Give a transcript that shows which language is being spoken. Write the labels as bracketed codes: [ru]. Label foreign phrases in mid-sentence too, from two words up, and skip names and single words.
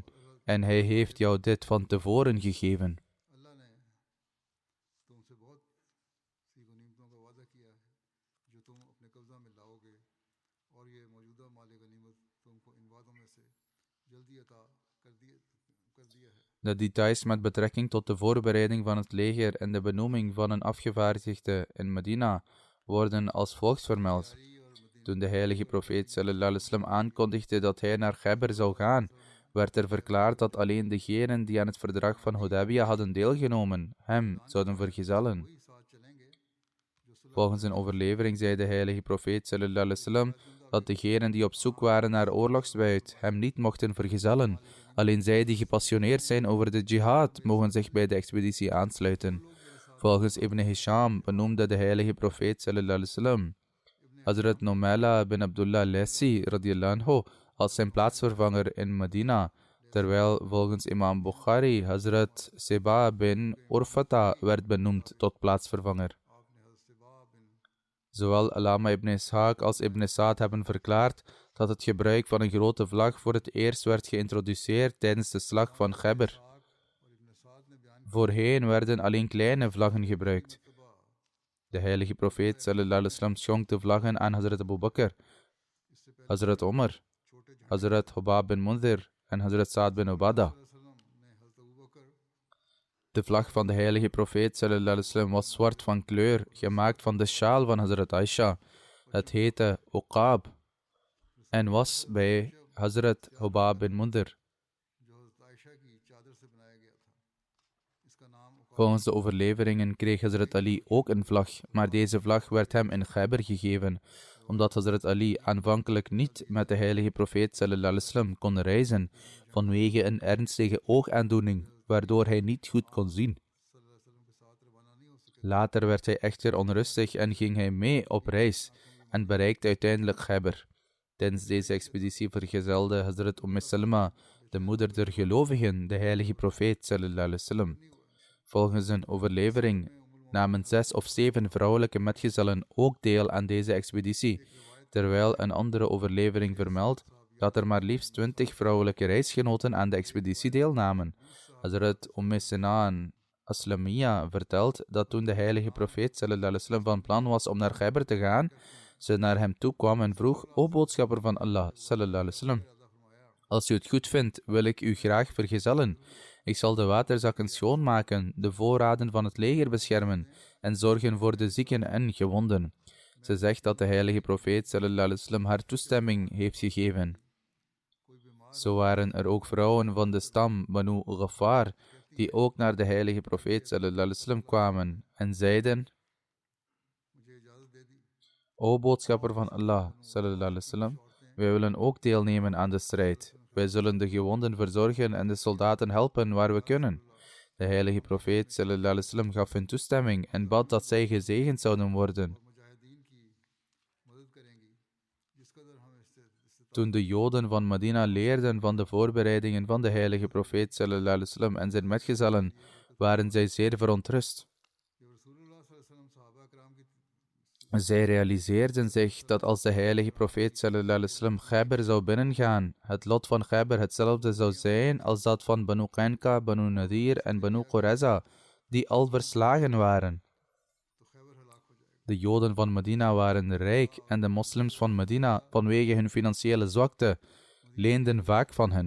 [nl] En hij heeft jou dit van tevoren gegeven. De details met betrekking tot de voorbereiding van het leger en de benoeming van een afgevaardigde in Medina worden als volgt vermeld. Toen de heilige profeet [ar] صلى الله عليه وسلم [nl] aankondigde dat hij naar Ghabr zou gaan, werd er verklaard dat alleen degenen die aan het verdrag van Hudaybiyah hadden deelgenomen, hem zouden vergezellen. Volgens een overlevering zei de heilige profeet [ar] صلى الله عليه وسلم [nl] dat degenen die op zoek waren naar oorlogsbuit hem niet mochten vergezellen. Alleen zij die gepassioneerd zijn over de jihad mogen zich bij de expeditie aansluiten. Volgens Ibn Hisham benoemde de heilige profeet [ar] صلى الله عليه وسلم [nl] Hazrat Numaila bin Abdullah Laysi [ar] رضي الله عنه [nl] als zijn plaatsvervanger in Medina, terwijl volgens imam Bukhari Hazrat Seba bin Urfata werd benoemd tot plaatsvervanger. Zowel Alama ibn Ishaq als ibn Sa'd hebben verklaard dat het gebruik van een grote vlag voor het eerst werd geïntroduceerd tijdens de slag van Ghabr. Voorheen werden alleen kleine vlaggen gebruikt. De heilige profeet [ar] صلى الله عليه وسلم [nl] schonk de vlaggen aan Hazrat Abu Bakr, Hazrat Omar, Hazrat Hubab bin Mundhir en Hazrat Sa'd bin Ubadah. De vlag van de heilige profeet [ar] صلى الله عليه وسلم [nl] was zwart van kleur, gemaakt van de sjaal van Hazrat Aisha. Het heette Uqab en was bij Hazrat Hubab bin Mundhir. Volgens de overleveringen kreeg Hazrat Ali ook een vlag, maar deze vlag werd hem in Ghabr gegeven, omdat Hazrat Ali aanvankelijk niet met de heilige profeet [ar] صلى الله عليه وسلم [nl] kon reizen, vanwege een ernstige oogaandoening, waardoor hij niet goed kon zien. Later werd hij echter onrustig en ging hij mee op reis en bereikte uiteindelijk Ghabr. Tijdens deze expeditie vergezelde Hazrat Salma, de moeder der gelovigen, de heilige profeet [ar] صلى الله عليه وسلم. [nl] Volgens een overlevering namen 6 of 7 vrouwelijke metgezellen ook deel aan deze expeditie, terwijl een andere overlevering vermeldt dat er maar liefst 20 vrouwelijke reisgenoten aan de expeditie deelnamen. Hazrat Sinaan Aslamiyya vertelt dat toen de heilige profeet [ar] صلى الله عليه وسلم [nl] van plan was om naar Ghabr te gaan, ze naar hem toe kwam en vroeg: O boodschapper van Allah [ar] صلى الله عليه وسلم, [nl] als u het goed vindt, wil ik u graag vergezellen. Ik zal de waterzakken schoonmaken, de voorraden van het leger beschermen en zorgen voor de zieken en gewonden. Ze zegt dat de heilige profeet [ar] صلى الله عليه وسلم [nl] haar toestemming heeft gegeven. Zo waren er ook vrouwen van de stam Banu Ghaffar, die ook naar de heilige profeet [ar] صلى الله عليه وسلم [nl] kwamen en zeiden: O boodschapper van Allah [ar] صلى الله عليه وسلم, [nl] wij willen ook deelnemen aan de strijd. Wij zullen de gewonden verzorgen en de soldaten helpen waar we kunnen. De heilige profeet [ar] صلى الله عليه وسلم [nl] gaf hun toestemming en bad dat zij gezegend zouden worden. Toen de Joden van Medina leerden van de voorbereidingen van de heilige profeet [ar] صلى الله عليه وسلم [nl] en zijn metgezellen, waren zij zeer verontrust. Zij realiseerden zich dat als de heilige profeet [ar] صلى الله عليه وسلم [nl] Ghabr zou binnengaan, het lot van Ghabr hetzelfde zou zijn als dat van Banu Qainqa, Banu Nadir en Banu Qurayza, die al verslagen waren. De Joden van Medina waren rijk en de moslims van Medina, vanwege hun financiële zwakte, leenden vaak van hen.